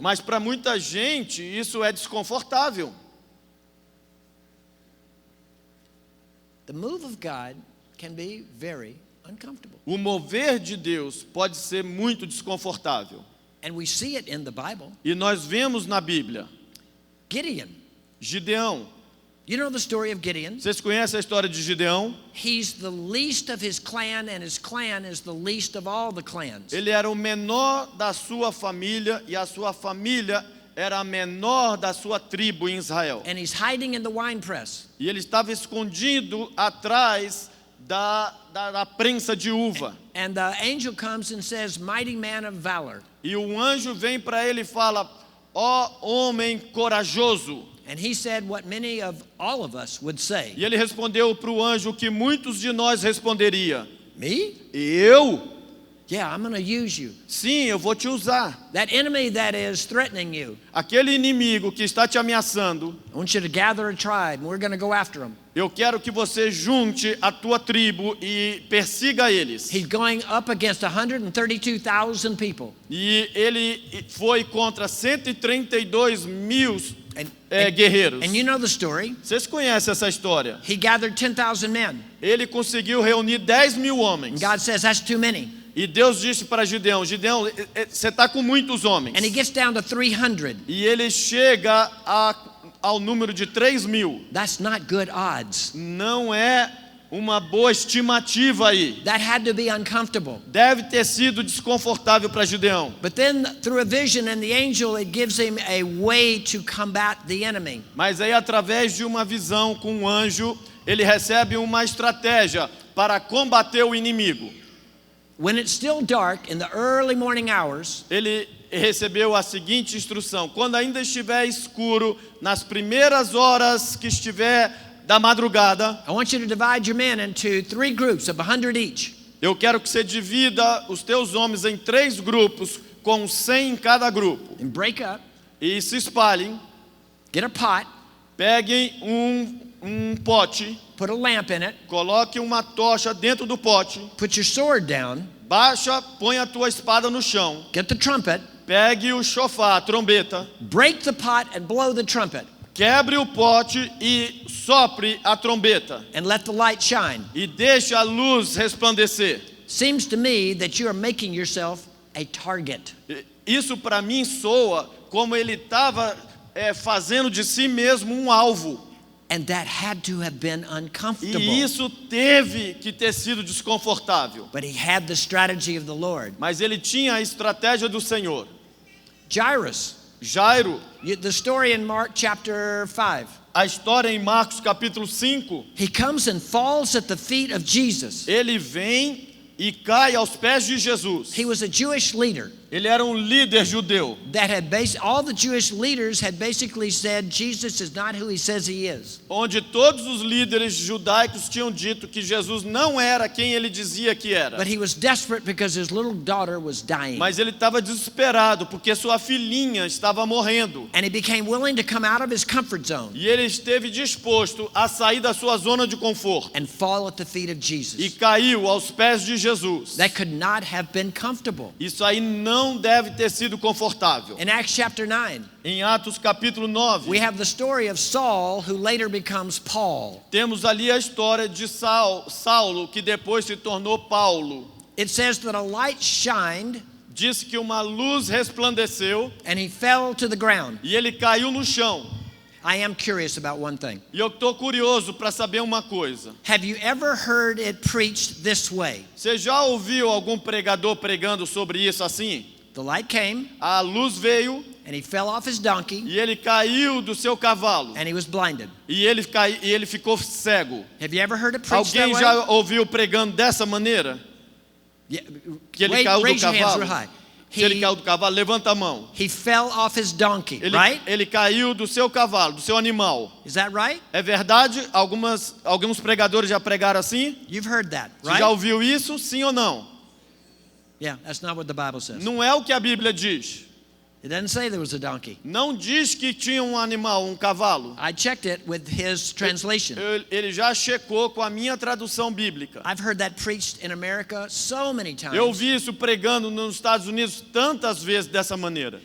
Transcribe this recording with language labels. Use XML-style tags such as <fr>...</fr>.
<pt>mas para muita gente isso é desconfortável.</pt> <en>The move of God can be very uncomfortable.</en> <pt>O mover de Deus pode ser muito desconfortável.</pt> <en>And we see it in the Bible.</en> <pt>E nós vemos na Bíblia,</pt> <en>Gideon.</en> <pt>Gideão.</pt> <en>You know the story of Gideon?</en> <pt>Vocês conhecem a história de Gideão?</pt> <en>He's the least of his clan, and his clan is the least of all the clans.</en> <pt>Ele era o menor da sua família e a sua família era a menor da sua tribo em Israel.</pt> <en>And he's hiding in the winepress.</en> <pt>E ele estava escondido atrás da prensa de uva.</pt> <en>And the angel comes and says, "Mighty man of valor."</en> <pt>E um anjo vem para ele e fala: ó homem corajoso.</pt> <en>And he said what many of all of us would say.</en> <pt>E ele respondeu para o anjo o que muitos de nós responderia:</pt> <en>Me?</en> <pt>eu?</pt> <en>Yeah, I'm going to use you.</en> <pt>Sim, eu vou te usar.</pt> <en>That enemy that is threatening you,</en> <pt>Aquele inimigo que está te ameaçando,</pt> <en>I want you to gather a tribe, and we're going to go after him.</en> <pt>eu quero que você junte a tua tribo e persiga eles.</pt> <en>He's going up against 132,000 people.</en> <pt>E ele foi contra 132 mil</pt> <en>And</en> <pt>guerreiros.</pt> <en>you know the story.</en> <pt>Vocês conhecem essa história?</pt> <en>He gathered 10,000 men.</en> <pt>Ele conseguiu reunir 10 mil homens.</pt> <en>And God says, that's too many.</en> <pt>E Deus disse para Gideão: Gideão, você está com muitos homens.</pt> <en>And he gets down to 300.</en> <pt>E ele chega ao número de 3 mil.</pt> <en>That's not good odds.</en> <pt>Não é uma boa estimativa aí.</pt> <en>That had to be uncomfortable.</en> <pt>Deve ter sido desconfortável para Gideão.</pt> <en>But then through a vision and the angel, it gives him a way to combat the enemy.</en> <pt>Mas aí, através de uma visão com um anjo, ele recebe uma estratégia para combater o inimigo.</pt> <en>When it's still dark in the early morning hours,</en> <pt>Ele recebeu a seguinte instrução: quando ainda estiver escuro, nas primeiras horas que estiver da madrugada,</pt> <en>I want you to divide your men into 3 groups of 100 each.</en> <pt>eu quero que você divida os teus homens em 3 grupos, com 100 em cada grupo,</pt> <en>And break up,</en> <pt>e se espalhem.</pt> <en>get a pot,</en> <pt>Peguem um pote,</pt> <en>put a lamp in it,</en> <pt>coloque uma tocha dentro do pote,</pt> <en>put your sword down,</en> <pt>baixa, põe a tua espada no chão,</pt> <en>get the trumpet,</en> <pt>pegue o chofar, a trombeta,</pt> <en>break the pot and blow the trumpet,</en> <pt>quebre o pote e sopre a trombeta,</pt> <en>and let the light shine.</en> <pt>e deixe a luz resplandecer.</pt> <en>Seems to me that you are making yourself a target.</en> <pt>Isso para mim soa como ele estava fazendo de si mesmo um alvo.</pt> <en>And that had to have been uncomfortable.</en> <pt>E isso teve que ter sido desconfortável.</pt> <en>But he had the strategy of the Lord.</en> <pt>Mas ele tinha a estratégia do Senhor.</pt> <en>Jairus,</en> <pt>Jairo,</pt> <en>the story in Mark chapter 5.</en> <pt>a história em Marcos capítulo 5,</pt> <en>He comes and falls at the feet of Jesus.</en> <pt>ele vem e cai aos pés de Jesus.</pt> <en>He was a Jewish leader</en> <pt>Ele era um líder judeu.</pt> <en>that had all the Jewish leaders had basically said Jesus is not who he says he is.</en> <pt>Onde todos os líderes judaicos tinham dito que Jesus não era quem ele dizia que era.</pt> <en>But he was desperate because his little daughter was dying.</en> <pt>Mas ele estava desesperado porque sua filhinha estava morrendo.</pt> <en>And he became willing to come out of his comfort zone</en> <pt>E ele esteve disposto a sair da sua zona de conforto.</pt> <en>and fall at the feet of</en> <pt>E</pt> <en>Jesus.</en> <pt>caiu aos pés de Jesus.</pt> <en>That could not have been comfortable.</en> <pt>Isso aí não deve ter sido confortável.</pt> <en>In Acts chapter 9,</en> <pt>Em Atos capítulo 9,</pt> <en>we have the story of Saul, who later becomes Paul.</en> <pt>temos ali a história de Saulo, que depois se tornou Paulo.</pt> <en>It says that a light shined</en> <pt>Diz que uma luz resplandeceu</pt> <en>and he fell to the ground.</en> <pt>e ele caiu no chão.</pt> <en>I am curious about one thing.</en> <pt>E eu estou curioso para saber uma coisa.</pt> <en>Have you ever heard it preached this way?</en> <pt>Você já ouviu algum pregador pregando sobre isso assim?</pt> <en>The light came</en> <pt>A luz veio</pt> <en>and he fell off his donkey</en> <pt>e ele caiu do seu cavalo.</pt> <en>and he was blinded.</en> <pt>E ele ficou cego.</pt> <en>Have you ever heard it preached that</en> <pt>Alguém</pt> <en>way?</en> <pt>já ouviu pregando dessa maneira?</pt> <en>Yeah,</en> <pt>Que ele caiu do</pt> <en>raise your hands</en> <pt>cavalo?</pt> <en>real high.</en> <pt>Se ele caiu do cavalo, levanta a mão.</pt> <en>He fell off his donkey,</en> <pt>Ele,</pt> <en>right?</en> <pt>ele caiu do seu cavalo, do seu animal.</pt> <en>Is that right?</en> <pt>É verdade? Alguns pregadores já pregaram assim?</pt> <en>You've heard that,</en> <pt>Você</pt> <en>right?</en> <pt>já ouviu isso? Sim ou não?</pt> <en>Yeah, that's not what the Bible says.</en> <pt>Não é o que a Bíblia diz.</pt> <en>It doesn't say there was a donkey.</en> <pt>Não diz que tinha um animal, um cavalo.</pt> <en>I checked it with his translation.</en> <pt>Ele já checou com a minha tradução bíblica.</pt> <en>I've heard that preached in America so many times.</en> <pt>Eu vi isso pregando nos Estados Unidos tantas vezes dessa maneira.</pt>